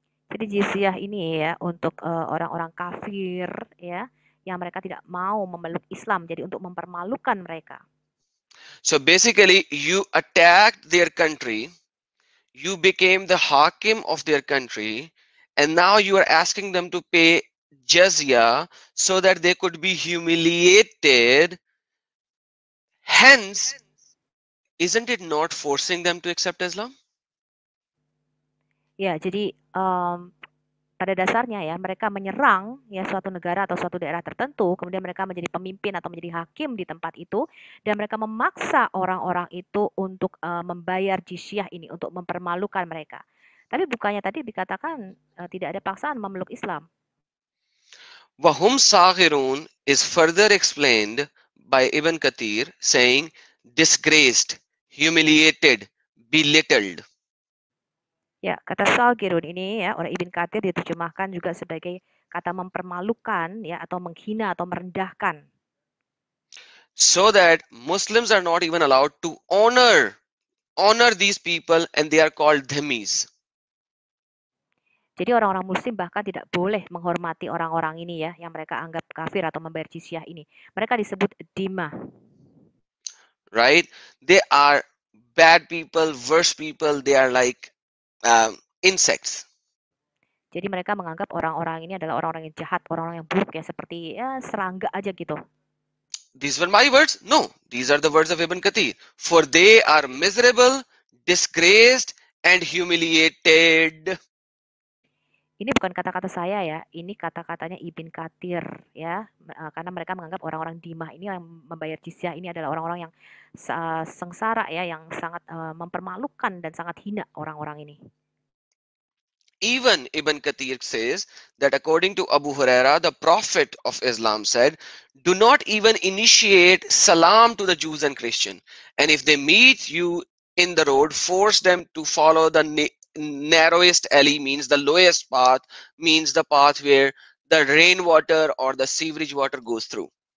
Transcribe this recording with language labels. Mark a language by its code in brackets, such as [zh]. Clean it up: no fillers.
[id] Jadi jizyah ini ya untuk orang-orang kafir ya yang mereka tidak mau memeluk Islam, jadi untuk mempermalukan mereka. [en] So basically, you attacked their country, you became the hakim of their country, and now you are asking them to pay jizya so that they could be humiliated. Hence, isn't it not forcing them to accept Islam? [id] Ya, jadi pada dasarnya ya mereka menyerang ya suatu negara atau suatu daerah tertentu, kemudian mereka menjadi pemimpin atau menjadi hakim di tempat itu, dan mereka memaksa orang-orang itu untuk membayar jizyah ini untuk mempermalukan mereka. Tapi bukannya tadi dikatakan tidak ada paksaan memeluk Islam. [en] Wahum Saghirun is further explained by Ibn Kathir saying disgraced, humiliated, belittled. [id] Ya, kata Salgirun ini ya oleh Ibn Kathir diterjemahkan juga sebagai kata mempermalukan ya atau menghina atau merendahkan. [en] So that Muslims are not even allowed to honor these people, and they are called dhimmis. [id] Jadi orang-orang muslim bahkan tidak boleh menghormati orang-orang ini ya yang mereka anggap kafir atau membayar jizyah ini. Mereka disebut dhimma. [en] Right? They are bad people, worse people. They are like insects. [id] Jadi mereka menganggap orang-orang ini adalah orang-orang yang jahat, orang-orang yang buruk ya seperti ya serangga aja gitu. [en] These were my words? No, these are the words of Ibn Kathir. For they are miserable, disgraced, and humiliated. [id] Ini bukan kata-kata saya ya, ini kata-katanya Ibn Kathir ya, karena mereka menganggap orang-orang dhimma ini yang membayar jizyah ini adalah orang-orang yang sengsara ya, yang sangat mempermalukan dan sangat hina orang-orang ini. [en] Even Ibn Kathir says that according to Abu Huraira, the Prophet of Islam said, do not even initiate salam to the Jews and Christians. And if they meet you in the road, force them to follow the narrowest alley, means the lowest path, means the path where the rainwater or the sewerage water goes through.